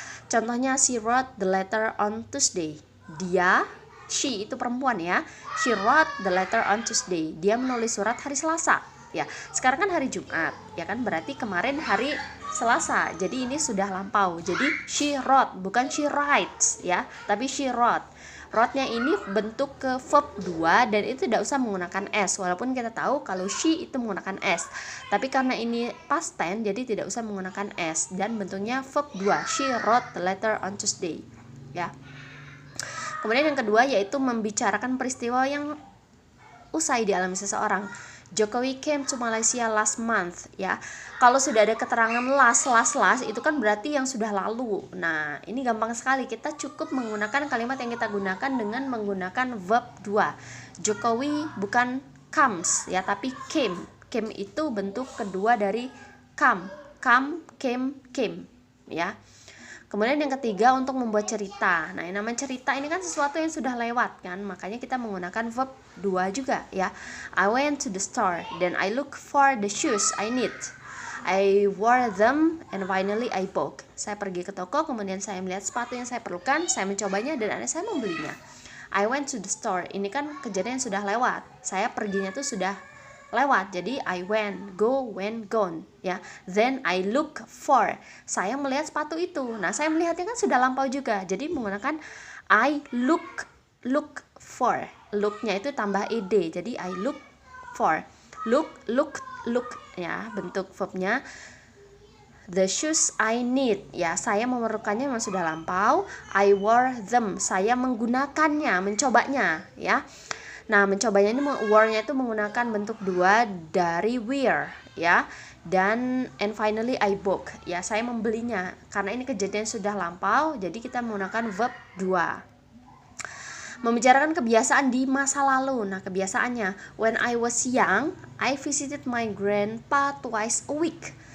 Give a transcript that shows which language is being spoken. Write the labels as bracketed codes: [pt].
[en] Contohnya, she wrote the letter on Tuesday. [id] Dia, [en] she [id] itu perempuan ya. [en] She wrote the letter on Tuesday. [id] Dia menulis surat hari Selasa, ya. Sekarang kan hari Jumat, ya kan? Berarti kemarin hari Selasa. Jadi ini sudah lampau. Jadi [en] she wrote, [id] bukan [en] she writes, [id] ya, tapi she wrote. Wrote-nya ini bentuk ke verb 2 dan itu tidak usah menggunakan s, walaupun kita tahu kalau she itu menggunakan s. Tapi karena ini past tense jadi tidak usah menggunakan s dan bentuknya verb 2. [en] She wrote the letter on Tuesday, [id] ya. Kemudian yang kedua yaitu membicarakan peristiwa yang usai dialami seseorang. [en] Jokowi came to Malaysia last month, [id] ya. Kalau sudah ada keterangan last itu kan berarti yang sudah lalu. Nah, ini gampang sekali. Kita cukup menggunakan kalimat yang kita gunakan dengan menggunakan verb 2. Jokowi bukan comes ya, tapi came. Came itu bentuk kedua dari come. [en] Come, came, [id] ya. Kemudian yang ketiga untuk membuat cerita. Nah, yang namanya cerita ini kan sesuatu yang sudah lewat kan, makanya kita menggunakan verb 2 juga ya. [en] I went to the store, then I look for the shoes I need. I wore them and finally I bought. [id] Saya pergi ke toko, kemudian saya melihat sepatu yang saya perlukan, saya mencobanya dan akhirnya saya membelinya. [en] I went to the store. [id] Ini kan kejadian yang sudah lewat. Saya perginya tuh sudah lewat, jadi [en] I went, go, went, gone, [id] ya. [en] Then I look for, [id] saya melihat sepatu itu. Nah, saya melihatnya kan sudah lampau juga, jadi menggunakan I look for. Look-nya itu tambah ed, jadi I look for. Look, ya, bentuk verbnya. [en] The shoes I need, [id] ya, saya memerlukannya memang sudah lampau. [en] I wore them, [id] saya menggunakannya, mencobanya, ya. Nah, mencobanya ini wear-nya itu menggunakan bentuk 2 dari wear, ya. Dan [en] and finally I bought, [id] ya, saya membelinya. Karena ini kejadian sudah lampau, jadi kita menggunakan verb 2. Membicarakan kebiasaan di masa lalu. Nah, kebiasaannya, [en] when I was young, I visited my grandpa twice a week.